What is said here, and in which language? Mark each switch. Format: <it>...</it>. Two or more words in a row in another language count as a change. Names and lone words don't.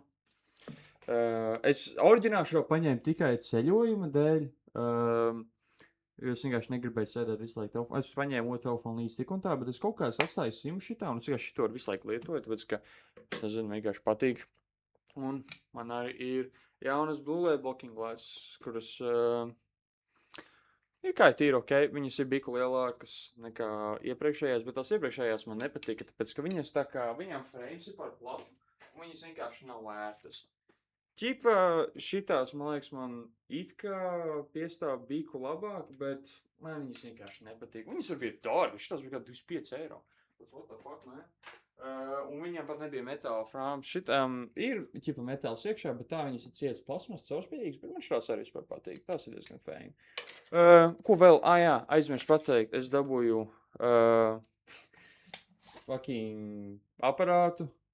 <lv>Es oriģināli šo paņēmu tikai ceļojuma dēļ, jo es vienkārši negribēju sēdēt visu laiku telefonu. Es paņēmu otru telefonu līdz tik un tā, bet es kaut kā atstāju simu šitā, un es vienkārši šito visu laiku lietoju, tāpēc, ka, es nezinu, vienkārši patīk. Un man arī ir jaunas</lv> <en>Blu-ray blocking glasses,</en> <lv>kuras ir kā tīri ok. Viņas ir biku lielākas nekā iepriekšējās, bet tās iepriekšējās man nepatika, tāpēc, ka viņas tā kā, viņām frames ir par platu, un viņas vienkārši nav vērtas. Ķipa šitās, man liekas, man it kā piestāv biku labāk, bet man viņas vienkārši nepatīk. Viņas var būt dārgi, šitās bija kā 25 eiro.</lv> <en>What the fuck, man?</en> <lv>Un viņam pat nebija metāla frāmas. Šitām ir ķipa metāls iekšā, bet tā viņas ir cietas plasmas, caurspīdīgas, bet man šitās arī vispār patīk. Tās ir diezgan fēni. Ko vēl? Jā, aizmirsu pateikt. Es dabūju fucking aparātu.</lv>